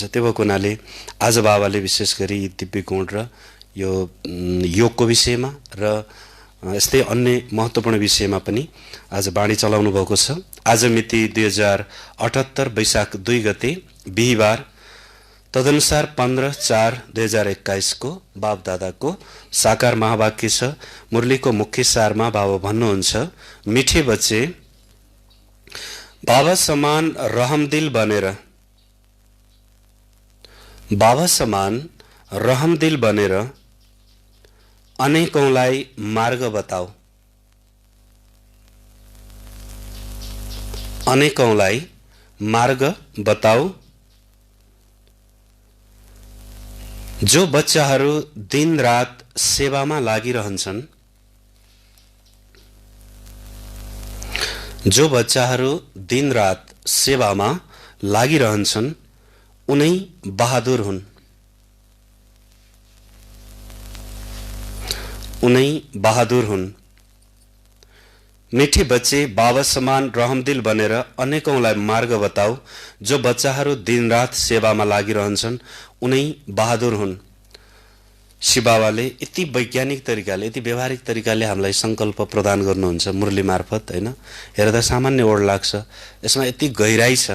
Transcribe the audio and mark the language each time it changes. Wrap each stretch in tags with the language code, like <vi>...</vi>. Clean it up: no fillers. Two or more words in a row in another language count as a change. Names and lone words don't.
<ne>त्यो भएको हुनाले आज बाबाले विशेष गरी यी दिव्य गुण र यो योगको विषयमा र यस्तै अन्य महत्त्वपूर्ण विषयमा पनि आज बाणी चलाउनु भएको छ। आज मिति 2078 वैशाख 2 गते बिहिबार, तदनुसार 15/4/2021 को बाप दादाको साकार महावाक्य छ। मुरलीको मुख्य सारमा बाबा भन्नुहुन्छ,</ne> <hi>मिठे बच्चे,</hi> <ne>बाबा समान रहमदिल बनेर, बाबा समान रहमदिल बनेर अनेकौंलाई मार्ग बताऊ, अनेकौंलाई मार्ग बताऊ। जो बच्चाहरू दिन रात सेवामा लागिरहन्छन्, जो बच्चाहरू दिन रात सेवामा लागिरहन्छन् उनै बहादुर हुन्, उनै बहादुर हुन्।</ne> <hi>मिठे बच्चे,</hi> <ne>बाबा समान रहमदिल बनेर अनेकौंलाई मार्ग बताऊ। जो बच्चाहरू दिन रात सेवामा लागिरहन्छन् उनै बहादुर हुन्। शिव बाबाले यति वैज्ञानिक तरिकाले, यति व्यवहारिक तरिकाले हामीलाई संकल्प प्रदान गर्नुहुन्छ मुरली मार्फत, हैन। हेर्दा सामान्य वर्ड लाग्छ, यसमा यति गहिराई छ।</ne>